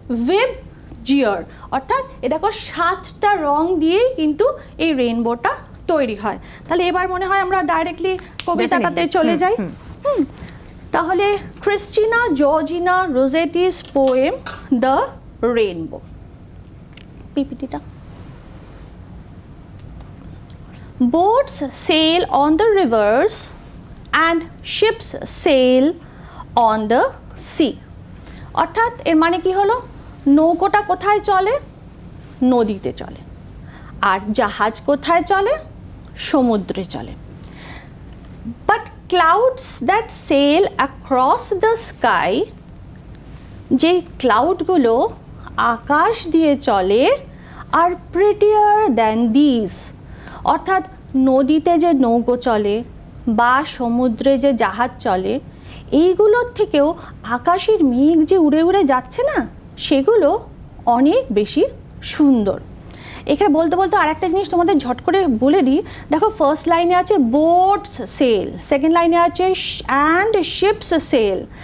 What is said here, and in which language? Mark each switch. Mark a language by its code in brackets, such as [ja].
[bn] VIBGYOR। অর্থাৎ এ দেখো, 7টা রং দিয়েই কিন্তু এই রেইনবোটা তৈরি হয়। তাহলে এবার মনে হয় আমরা ডাইরেক্টলি কবিতাটাতে চলে যাই। তাহলে Christina Georgina রোজেটিস poem the rainbow. পিপিটিটা। [en] Boats sail on the rivers and ships sail on the sea। [bn] অর্থাৎ এর মানে কি হলো? নৌকোটা কোথায় চলে? নদীতে চলে। আর জাহাজ কোথায় চলে? সমুদ্রে চলে। [en] But clouds that sail across the sky, [bn] যে ক্লাউডগুলো আকাশ দিয়ে চলে, [en] are prettier than these। [bn] অর্থাৎ নদীতে যে নৌকো চলে বা সমুদ্রে যে জাহাজ চলে, এইগুলোর থেকেও আকাশের মেঘ যে উড়ে উড়ে যাচ্ছে না, সেগুলো অনেক বেশি সুন্দর। এখানে বলতে বলতে আর একটা জিনিস তোমাদের ঝট করে বলে দিই। দেখো, ফার্স্ট লাইনে আছে বোটস সেল, সেকেন্ড লাইনে আছে অ্যান্ড শিপস সেল।